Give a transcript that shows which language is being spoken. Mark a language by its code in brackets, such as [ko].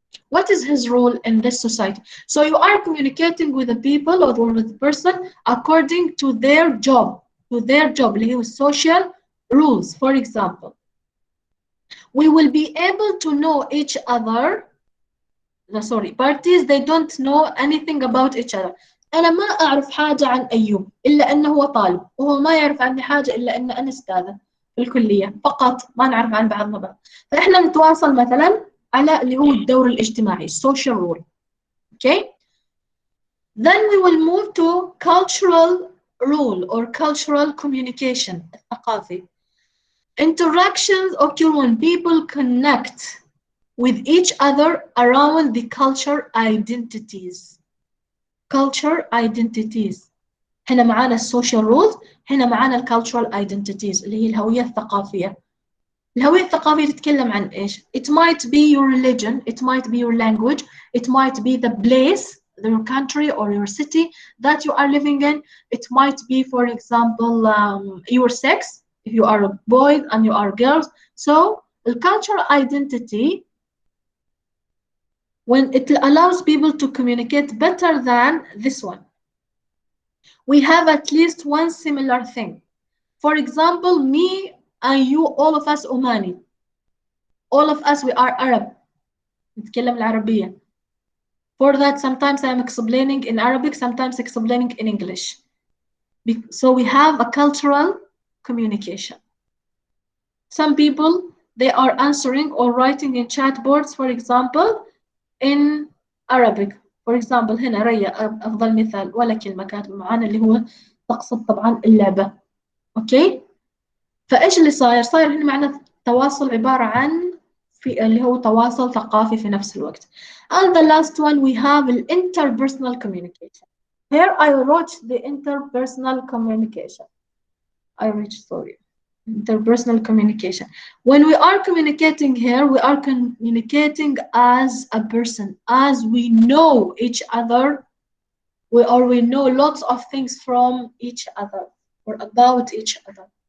[en] What is his role in this society? So you are communicating with the people or with the person according to their job, social rules. For example, we will be able to know each other. Parties, they don't know anything about each other. [ar] أنا ما أعرف حاجة عن أيوب إلا أنه هو طالب، وهو ما يعرف عني حاجة إلا أن أنا أستاذة في الكلية، فقط ما نعرف عن بعضنا بعض. فإحنا نتواصل مثلا على اللي هو الدور الاجتماعي, social rule. [en] Okay? Then we will move to cultural rule or cultural communication, الثقافي. Interactions occur when people connect with each other around the culture identities. Culture identities. [ar] هنا معانا social rules, هنا معانا cultural identities اللي هي الهوية الثقافية. الهوية الثقافية تتكلم عن إيش؟ [en] It might be your religion, it might be your language, it might be the place, your country or your city that you are living in. It might be, for example, your sex, if you are a boy and you are girls. So the cultural identity, when it allows people to communicate better than this one, we have at least one similar thing. For example, me and you, all of us Omani. All of us, we are Arab. [ar] نتكلم العربية. [en] For that, sometimes I'm explaining in Arabic, sometimes explaining in English. So we have a cultural communication. Some people, they are answering or writing in chat boards, for example, in Arabic. For example, [ar] هنا ريا أفضل مثال ولا كلمة كاتبة معانا اللي هو تقصد طبعا اللعبة. أوكي؟ فإيش اللي صاير؟ صاير هنا معنا تواصل عبارة عن اللي هو تواصل ثقافي في نفس الوقت. [en] And the last one we have the interpersonal communication. Here I wrote the interpersonal communication. Interpersonal communication. When we are communicating here, we are communicating as a person, as we know each other, we know lots of things from each other or about each other.